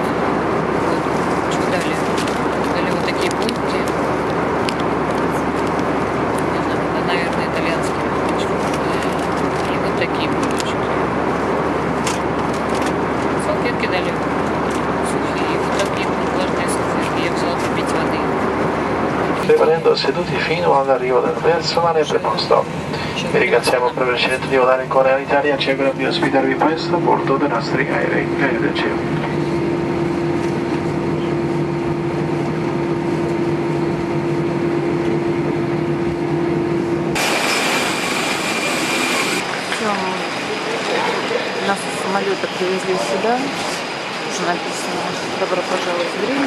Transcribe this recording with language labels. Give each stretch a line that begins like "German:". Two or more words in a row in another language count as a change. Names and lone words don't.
Russian: Что дали? Дали вот такие булки. Не знаю, это, наверное, итальянские булочки. И вот такие булочки. Салфетки дали сухие. Вот такие влажные салфетки. Я взяла попить воды.
Italian: Rimanendo seduti fino all'arrivo del personale preposto. Vi ringraziamo per aver scelto di volare con Alitalia, ci auguriamo di ospitarvi presto a bordo dei nostri aerei. Arrivederci.
Russian: Нас с самолета привезли сюда. Уже написано «Добро пожаловать в Рим».